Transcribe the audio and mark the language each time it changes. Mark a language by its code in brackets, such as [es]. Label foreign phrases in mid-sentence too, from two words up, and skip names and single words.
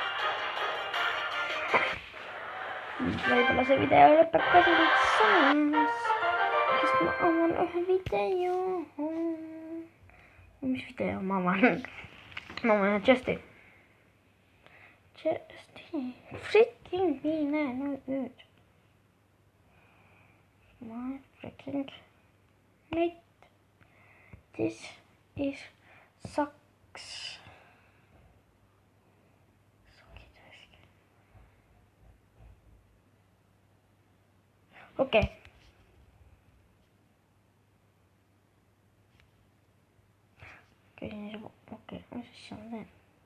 [et] Võib-olla see video lõpeb ka selliseks. Sest ma avan ühe video. Mis video ma avan? Ma avan ühe Chesti. Freaking mine nüüd. [en] My freaking mate. This is sucks. [et] Okei. Okei, mis asja ma teen?